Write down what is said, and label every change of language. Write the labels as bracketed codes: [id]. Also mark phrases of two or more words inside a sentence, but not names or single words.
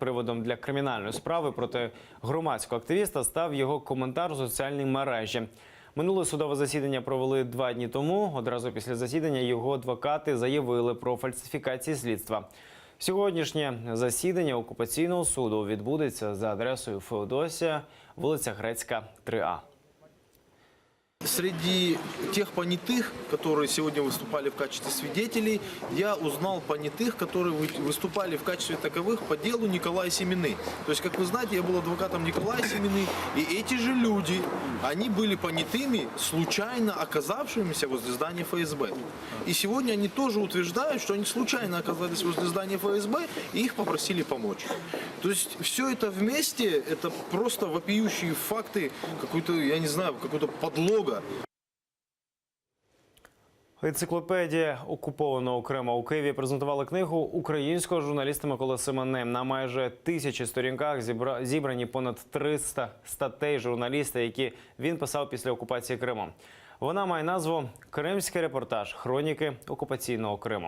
[uk] Приводом для кримінальної справи проти громадського активіста став його коментар у соціальній мережі. Минуле судове засідання провели 2 дні тому. Одразу після засідання його адвокати заявили про фальсифікації слідства. Сьогоднішнє засідання окупаційного суду відбудеться за адресою Феодосія, вулиця Грецька, 3А. [ru] Среди тех понятых, которые сегодня выступали в качестве свидетелей, я узнал понятых, которые выступали в качестве таковых по делу Николая Семины. То есть, как вы знаете, я был адвокатом Николая Семины, и эти же люди, они были понятыми, случайно оказавшимися возле здания ФСБ. И сегодня они тоже утверждают, что они случайно оказались возле здания ФСБ, и их попросили помочь. То есть, все это вместе, это просто вопиющие факты, какой-то, я не знаю, какой-то подлога. [uk] Енциклопедія окупованого Криму у Києві презентували книгу українського журналіста Миколи Семени. На майже 1000 сторінках зібрані понад 300 статей журналіста, які він писав після окупації Криму. Вона має назву «Кримський репортаж. Хроніки окупаційного Криму».